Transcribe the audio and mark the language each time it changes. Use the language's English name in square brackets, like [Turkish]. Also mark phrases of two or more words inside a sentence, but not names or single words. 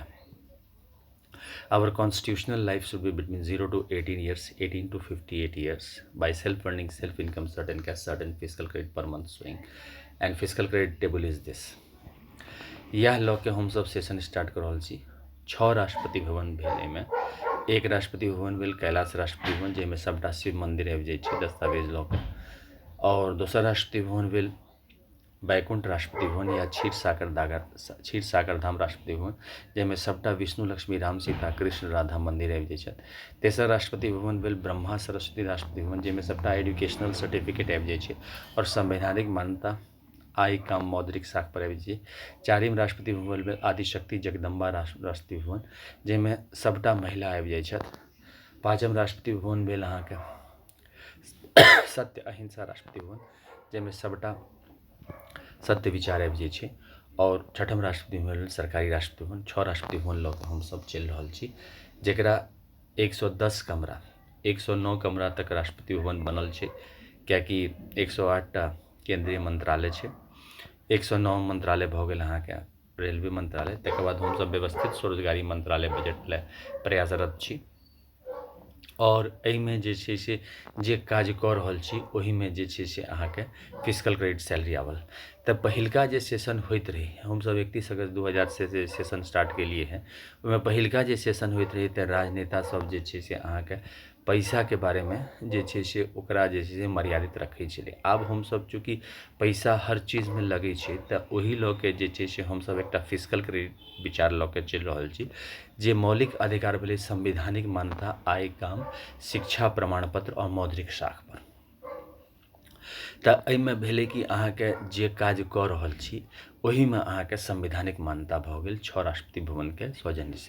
[English] Our constitutional life should be between 0 to 18 years, 18 to 58 years by self-earning, self-income, certain cash, certain fiscal credit per month showing and physical credit table is this. [Maithili] यह लॉ के हम सब [English] session start [Maithili] कर रहल छी। 6 राष्ट्रपति भवन भेल एहिमे। एक राष्ट्रपति भवन भेल कैलाश राष्ट्रपति भवन, जाहिमे सबटा शिव मंदिर आबि जाइ छै दस्तावेज लऽ के। और दोसर राष्ट्रपति भवन भेल बैकुंठ राष्ट्रपति भवन या क्षीर सागर धाम राष्ट्रपति भवन, जाहिमे सबटा विष्णु लक्ष्मी राम सीता कृष्ण राधा मंदिर आबि जाइ छथि। तेसर राष्ट्रपति भवन भेल ब्रह्मा सरस्वती राष्ट्रपति भवन, जाहिमे सबटा [English] educational certificate [Maithili] आबि जाइ छै और संवैधानिक मान्यता आय काम मौद्रिक साख पर आबि जाइ छै। चारिम राष्ट्रपति भवन भेल आदिशक्ति जगदम्बा राष्ट्रपति भवन, जाहिमे सबटा महिला आबि जाइ छथि। पाँचम राष्ट्रपति भवन भेल अहाँके सत्य अहिंसा राष्ट्रपति भवन, जाहिमे सबटा सत्य विचार आबि जाइ छै। और छठम राष्ट्रपति भवन भेल सरकारी राष्ट्रपति भवन। 6 राष्ट्रपति भवन लऽ कऽ हमसब चलि रहल छी, जकरा 110 कमरा 109 कमरा तक राष्ट्रपति भवन बनल छै, किएकि 108टा केंद्रीय मंत्रालय छै। 109 मंत्रालय भऽ गेल अहाँके रेलवे मंत्रालय। तकर बाद हमसब व्यवस्थित स्वरोजगारी मंत्रालय बजट लए प्रयासरत छी। और एहिमे जे छै से जे काज कऽ रहल छी ओहिमे जे छै से अहाँके [English] physical credit salary [Maithili] आवल। तऽ पहिलका जे सेशन होइत रहै, हमसब 31 अगस्त 2000 से जे [English] session start [Maithili] केलिए हैं, ओहिमे पहिलका जे सेशन होइत रहै तऽ राजनेता सब जे छै से अहाँके पैसाके बारेमे जे छै से ओकरा जे छै से मर्यादित रखै छलै। आब हमसब चूँकि पैसा हर चीजमे लगै छै तऽ ओहि लऽ के जे छै से हमसब एकटा [English] physical credit [Maithili] विचार लऽ के चलि रहल छी, जे मौलिक अधिकार भेलै संवैधानिक मान्यता आय काम शिक्षा प्रमाणपत्र और मौद्रिक साख पर। तऽ एहिमे भेलै कि अहाँके जे काज कऽ रहल छी ओहिमे अहाँके संवैधानिक मान्यता भऽ गेल 6 राष्ट्रपति भवनके सौजन्य से।